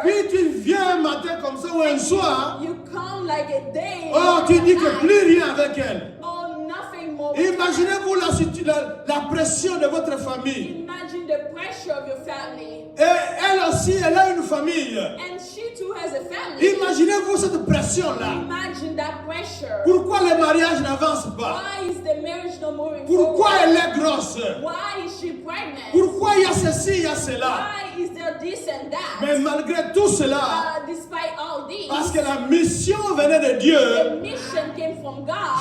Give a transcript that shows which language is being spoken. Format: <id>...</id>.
<fr>puis tu viens un matin comme ça ou un soir.</fr> <en>You come like a day.</en> <fr>Oh, tu dis que plus rien avec elle.</fr> <en>Oh, nothing more. with her.</en> <fr>Imaginez-vous la pression de votre famille.</fr> <en>Imagine the pressure of your family.</en> <fr>Et elle aussi, elle a une famille.</fr> <en>And she too has a family.</en> <fr>Imaginez-vous cette pression-là.</fr> <en>Imagine that pressure.</en> <fr>Pourquoi le mariage n'avance pas?</fr> <en>Why is the marriage not moving</en> <fr>Pourquoi</fr> <en>forward?</en> <fr>elle est grosse?</fr> <en>Why is she pregnant?</en> <fr>Pourquoi il y a ceci, il y a cela?</fr> <en>Why is there this and that?</en> <fr>Mais malgré tout cela,</fr> <en>Despite all this,</en> <fr>parce que la mission venait de Dieu,</fr> <en>the mission came from God.</en>